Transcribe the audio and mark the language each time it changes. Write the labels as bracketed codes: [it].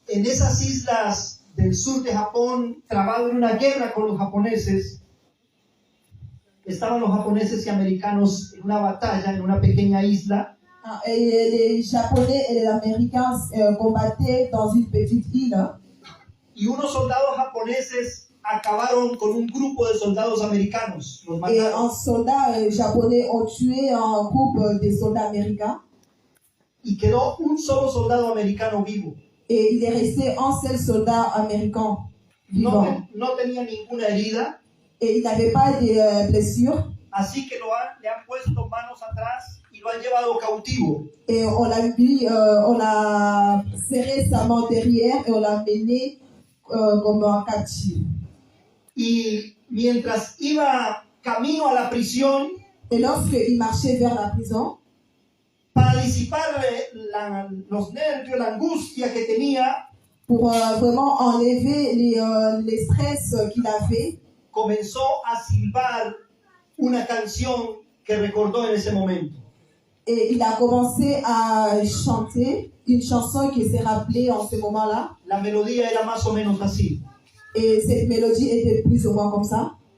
[es] en esas islas del sur de Japón, trabado en una guerra con los japoneses. Estaban los japoneses y americanos en una batalla en una pequeña isla. [fr] et les Japonais et les Américains combattaient dans une petite île. [es] Y unos soldados japoneses acabaron con un grupo de soldados americanos. Los [fr] Et [es] mataron. [fr] un soldat japonais ont tué un groupe de soldats américains. [es] Y quedó un solo soldado americano vivo. [fr] Et il est resté un seul soldat américain vivant. [es] No tenía ninguna herida, [fr] Et il n'avait pas de blessures. [es] así que le han puesto manos atrás y lo han llevado cautivo. [fr] Et on l'a mis, on a serré sa main derrière et on l'a mené comme un captif. [es] Y mientras iba camino a la prisión, [fr] Et lorsqu'il marchait vers la prison, [es] para disipar los nervios, la angustia que tenía, [fr] pour vraiment enlever les stress qu'il avait, [es] comenzó a silbar una canción que recordó en ese momento. [fr] et il a commencé à chanter une chanson qui s'est rappelée en ce moment-là. [es] La melodía era más o menos así. [fr] Et cette mélodie était plus ou moins comme ça.